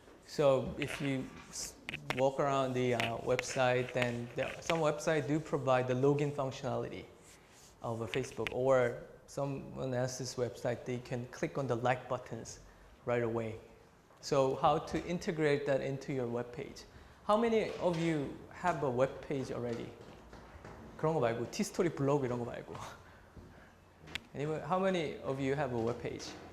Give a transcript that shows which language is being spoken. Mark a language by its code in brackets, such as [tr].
[en] So if you walk around the website, then some websites do provide the login functionality of a Facebook, or someone else's website, they can click on the like buttons right away. So how to integrate that into your web page? How many of you have a web page already? [ko] 그런 거 말고 T-Story 블로그 이런 거 말고. [en] Anyway, how many of you have a web page?